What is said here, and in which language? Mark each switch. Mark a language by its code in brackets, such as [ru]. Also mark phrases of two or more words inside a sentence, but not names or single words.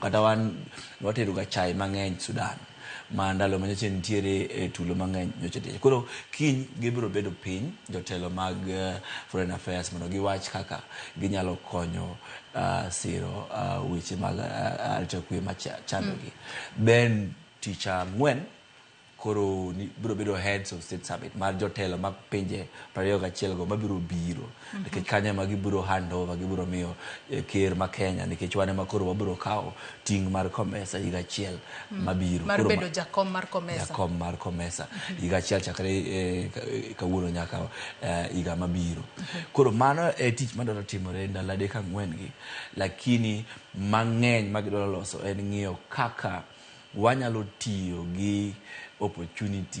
[luo] Kata wan watero ga chai mang'eny Sudan ma ndalo manyoche nitiere tulo mang'eny nyoche. Koro kiny gibiro bedo piny jotelo mag Foreign Affairs mondo giwach kaka ginyalo konyo siro weche mag arita kwe machandogi. Then tich ang'wen koro biro bedo [en] heads of state summit [luo] mar jotelo mag pinje 21 go mabiro biro nikech kanyo ma gibiro [en] hand over [luo] gibiro miyo ker ma Kenya nikech wane ma koro wabiro kawo ting' mar COMESA higa achiel mabiro mar bedo jakom mar COMESA higa achiel chakre kawuono nyaka higa mabiro. Koro mano e tich madwaro timore ndalo 3-4 gi, lakini mang'eny magidwaro loso en ng'iyo kaka wanyalo tiyo gi opportunity